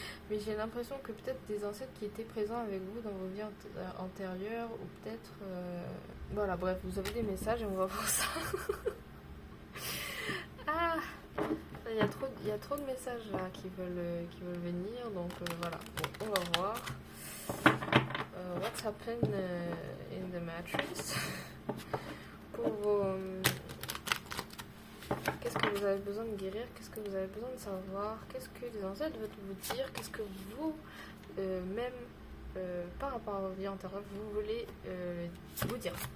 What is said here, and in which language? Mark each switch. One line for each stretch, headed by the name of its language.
French: Mais j'ai l'impression que peut-être des ancêtres qui étaient présents avec vous dans vos vies antérieures, ou peut-être... Voilà, bref, vous avez des messages et on va voir ça. Ah, il y a trop de messages là qui veulent venir, donc voilà, bon, on va voir.
English: What's happened in the matrix.
French: Pour vos... qu'est-ce que vous avez besoin de guérir, qu'est-ce que vous avez besoin de savoir, qu'est-ce que les ancêtres veulent vous dire, qu'est-ce que vous, même par rapport à vos vies antérieures, vous voulez vous dire.